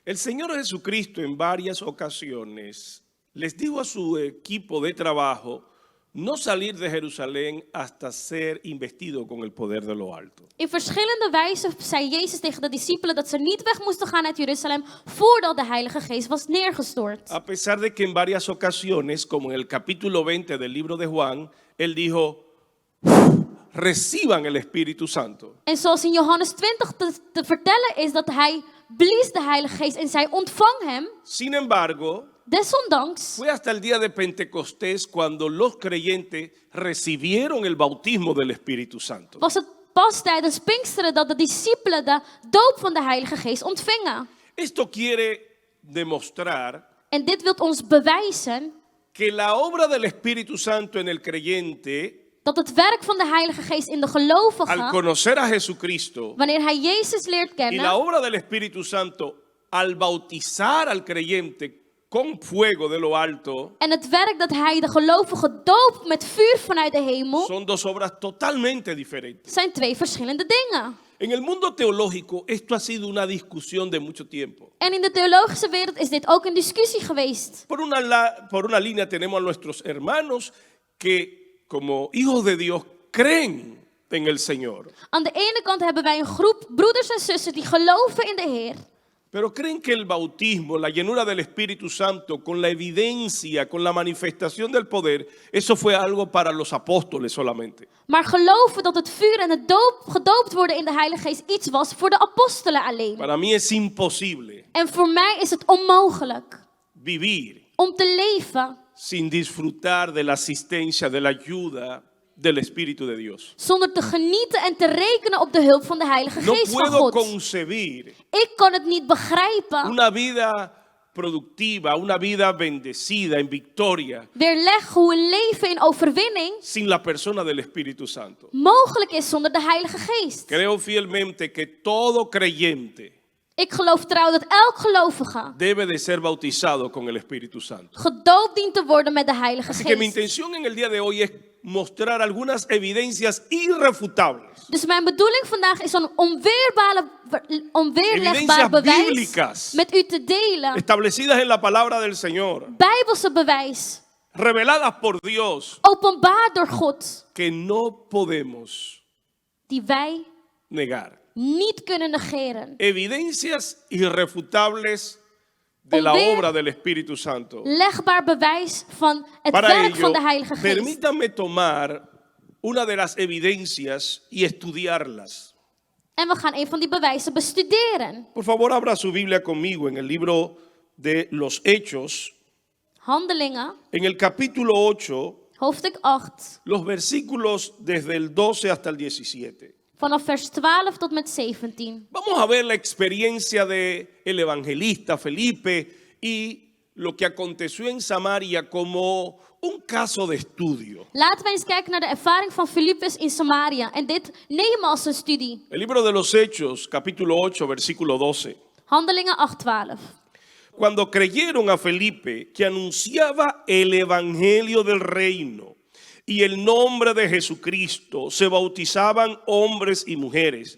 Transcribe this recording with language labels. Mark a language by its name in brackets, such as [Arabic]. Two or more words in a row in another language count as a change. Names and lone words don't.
[Spanish] El Señor Jesucristo en varias ocasiones les dijo a su equipo de trabajo no salir de Jerusalén hasta ser investido con el poder de lo alto. [Dutch] In verschillende wijzen zei Jezus tegen de discipelen dat ze niet weg moesten gaan uit Jeruzalem voordat de Heilige Geest was neergestort. [Spanish] A pesar de que en varias ocasiones, como en el capítulo 20 del libro de Juan, él dijo, reciban el Espíritu Santo. [Dutch] En zoals in Johannes 20 te vertellen is dat hij blies de Heilige Geest en zei ontvang hem. [Spanish] Sin embargo, [Dutch] Desondanks [Spanish] fue hasta el día de Pentecostés cuando los creyentes recibieron el bautismo del Espíritu Santo. [Dutch] was het pas tijdens Pinksteren dat de discipelen de doop van de Heilige Geest ontvingen. [Spanish] Esto quiere demostrar [Dutch] En dit wil ons bewijzen [Spanish] que la obra del Espíritu Santo en el creyente, [Dutch] dat het werk van de Heilige Geest in de [Spanish] al [Dutch] gelovigen, [Spanish] conocer a Jesucristo, [Dutch] wanneer hij Jezus leert [Spanish] y la [Dutch] kennen, [Spanish] obra del Espíritu Santo al bautizar al creyente con fuego de lo alto, [Dutch] en het werk dat hij de gelovigen doopt met vuur vanuit de hemel, [Spanish] son dos obras totalmente diferentes. [Dutch] zijn twee verschillende dingen. [Spanish] En el mundo teológico esto ha sido una discusión de mucho tiempo. [Dutch] En in de theologische wereld is dit ook een discussie geweest. [Spanish] Por una línea tenemos a nuestros hermanos que como hijos de Dios creen en el Señor, [Dutch] Aan de ene kant hebben wij een groep broeders en zussen die geloven in de Heer. [Spanish] pero creen que el bautismo, la llenura del Espíritu Santo, con la evidencia, con la manifestación del poder, eso fue algo para los apóstoles solamente. [Dutch] Maar geloven dat het vuur en het gedoopt worden in de Heilige Geest iets was voor de apostelen alleen. [Spanish] Para mí es imposible [Dutch] En voor mij is het onmogelijk [Spanish] vivir [Dutch] om te leven [Spanish] sin disfrutar de la asistencia, de la ayuda del Espíritu de Dios. [Dutch] zonder te genieten en te rekenen op de hulp van de Heilige [Spanish] No [Dutch] Geest van [Spanish] puedo [Dutch] God. [Spanish] concebir [Dutch] Ik kan het niet begrijpen. [Spanish] una vida productiva, una vida bendecida en victoria, [Dutch] Weerleg hoe een leven in overwinning [Spanish] sin la persona del Espíritu Santo. [Dutch] mogelijk is zonder de Heilige Geest. [Spanish] Creo fielmente que todo creyente [Dutch] Ik geloof trouw dat elk gelovige [Spanish] debe de ser bautizado con el Espíritu Santo. [Dutch] gedoopt dient te worden met de Heilige [Spanish] Así que mi [Dutch] Geest. [Spanish] intención en el día de hoy es mostrar algunas evidencias irrefutables, [Dutch] Dus mijn bedoeling vandaag is een onweerlegbaar [Spanish] Evidencias [Dutch] bewijs [Spanish] bíblicas. [Dutch] met u te delen. [Spanish] establecidas en la palabra del Señor, [Dutch] Bijbelse bewijs, [Spanish] reveladas por Dios, [Dutch] openbaar door God, [Spanish] que no podemos [Dutch] die wij [Spanish] negar. [Dutch] niet kunnen negeren. [Spanish] Evidencias irrefutables de la [Dutch] Onweer- [Spanish] obra del Espíritu Santo. [Dutch] Legbaar bewijs van het [Spanish] Para [Dutch] werk [Spanish] ello, [Dutch] van de Heilige Geest. [Spanish] permítanme tomar una de las evidencias y estudiarlas. [Dutch] En we gaan een van die bewijzen bestuderen. [Spanish] Por favor, abra su Biblia conmigo en el libro de los Hechos, [Dutch] Handelingen, [Spanish] en el capítulo 8, [Dutch] hoofdstuk 8, [Spanish] los versículos desde el 12 hasta el 17. [Dutch] vanaf vers 12 tot met 17. [Spanish] Vamos a ver la experiencia del evangelista Felipe y lo que aconteció en Samaria como un caso de estudio. [Dutch] Laten we eens kijken naar de ervaring van Filippus in Samaria en dit nemen als een studie. [Spanish] El libro de los Hechos, capítulo 8, versículo 12. [Dutch] Handelingen 8:12. [Spanish] Cuando creyeron a Felipe, que anunciaba el evangelio del reino y el nombre de Jesucristo, se bautizaban hombres y mujeres.